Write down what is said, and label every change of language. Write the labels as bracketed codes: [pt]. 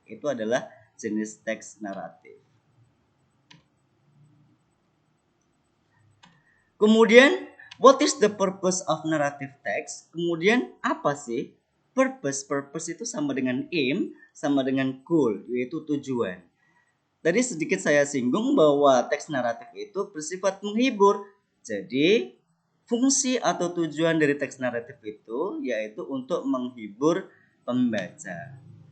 [id] Itu adalah jenis teks naratif. Kemudian, [en] what is the purpose of narrative text? [id] Kemudian, apa sih? Purpose itu sama dengan aim, sama dengan goal, yaitu tujuan. Tadi sedikit saya singgung bahwa teks naratif itu bersifat menghibur. Jadi, fungsi atau tujuan dari teks naratif itu yaitu untuk menghibur pembaca.